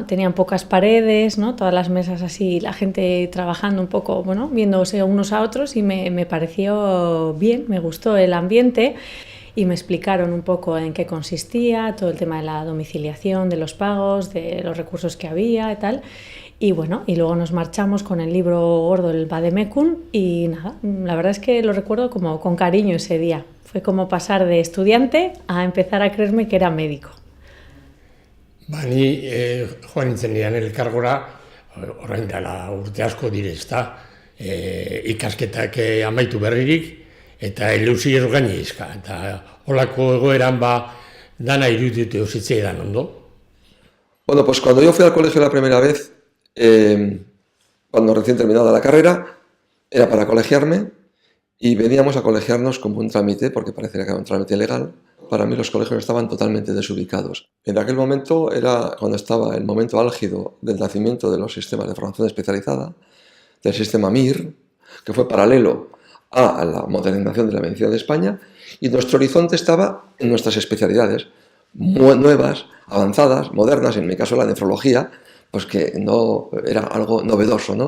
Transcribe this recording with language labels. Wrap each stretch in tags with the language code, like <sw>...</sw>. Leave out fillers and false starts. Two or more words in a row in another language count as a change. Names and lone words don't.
<es>Tenían pocas paredes, ¿no? Todas las mesas así, la gente trabajando un poco, bueno, viéndose unos a otros, y me pareció bien, me gustó el ambiente y me explicaron un poco en qué consistía, todo el tema de la domiciliación, de los pagos, de los recursos que había y tal. Y bueno, y luego nos marchamos con el libro gordo, el Vademecum, y nada, la verdad es que lo recuerdo como con cariño ese día. Fue como pasar de estudiante a empezar a creerme que era médico.</es> <eu>Ni joan nintzen nian elkargora, orain dela urte asko dire, ezta, ikasketak amaitu berririk, eta ilusioz gainezka, eta holako egoeran dana iruditu zitzaidan ondo.</eu> <es>Bueno, pues cuando yo fui al colegio la primera vez, cuando recién terminada la carrera, era para colegiarme y veníamos a colegiarnos como un trámite, porque parecía que era un trámite legal. Para mí los colegios estaban totalmente desubicados. En aquel momento era cuando estaba el momento álgido del nacimiento de los sistemas de formación especializada, del sistema MIR, que fue paralelo a la modernización de la medicina de España, y nuestro horizonte estaba en nuestras especialidades, nuevas, avanzadas, modernas, en mi caso la nefrología, pues que no era algo novedoso, ¿no?</es>